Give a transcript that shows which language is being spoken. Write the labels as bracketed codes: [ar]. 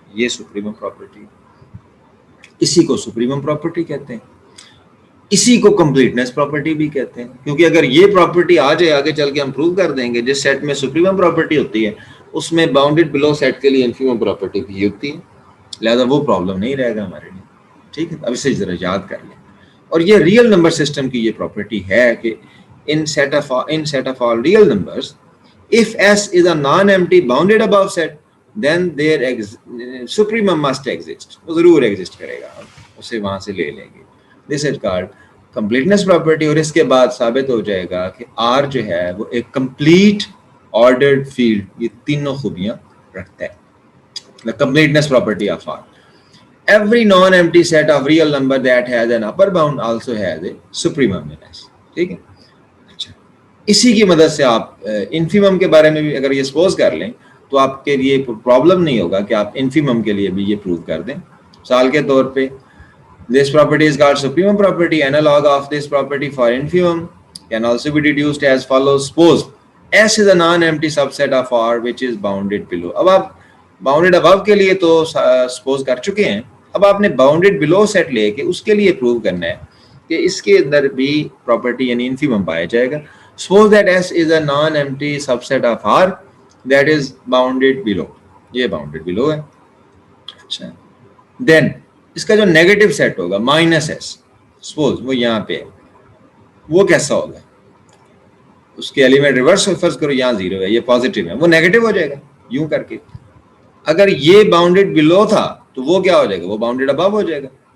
[ur] یہ سپریمم پراپرٹی، اسی کو سپریمم پراپرٹی کہتے ہیں، اسی کو کمپلیٹنس پراپرٹی بھی کہتے ہیں. کیونکہ اگر یہ پراپرٹی آ جائے آگے چل کے ہم پروو کر دیں گے جس سیٹ میں سپریمم پراپرٹی ہوتی ہے اس میں باؤنڈیڈ بلو سیٹ کے لیے انفیمم پراپرٹی بھی ہوتی ہے، لہذا وہ پرابلم نہیں رہے گا ہمارے لیے. ٹھیک ہے، اب اسے ذرا یاد کر لیں. اور یہ ریئل نمبر سسٹم کی یہ پراپرٹی ہے کہ [en] in set of all real numbers, if S is a non-empty bounded above set, then their supremum must exist. [ur] وہ ضرور ایگزسٹ کرے گا، اسے وہاں سے لے لیں گے. [en] This is called completeness property. [ur] اور اس کے بعد ثابت ہو جائے گا کہ R جو ہے وہ ایک complete ordered field، یہ تینوں خوبیاں رکھتا ہے. [en] The completeness property of R. Every non-empty set of real number that has an upper bound also has a supremum in S. [ur] ٹھیک ہے، اچھا اسی کی مدد سے آپ انفیمم کے بارے میں بھی اگر یہ سپوز کر لیں تو آپ کے لیے پرابلم نہیں ہوگا کہ آپ انفیمم کے لیے بھی یہ پروو کر دیں. مثال کے طور پہ [en] this property is called supremum property. Analog of this property for infimum can also be deduced as follows. Suppose S is a non-empty subset of R which is bounded below. [ur] اب آپ bounded ابو کے لیے تو suppose کر چکے ہیں، اب آپ نے باؤنڈیڈ بلو سیٹ لے کے اس کے لیے پروو کرنا ہے کہ اس کے اندر بھی پراپرٹی یعنی انفیمم پایا جائے گا. [en] Suppose that S is a non-empty subset of R that is bounded below. [ur] یہ باؤنڈیڈ بلو ہے. اچھا دین اس کا جو نیگیٹو سیٹ ہوگا مائنس ایس، سپوز وہ یہاں پہ ہے، وہ کیسا ہوگا؟ اس کے ایلیمنٹ ریورس فرض کرو یہاں 0 ہے، یہ پازیٹیو ہے، وہ نیگیٹو ہو جائے گا یوں کر کے. اگر یہ باؤنڈیڈ بلو تھا تو وہ کیا ہو جائے گا؟ وہ باؤنڈیڈ ابو ہو جائے گا.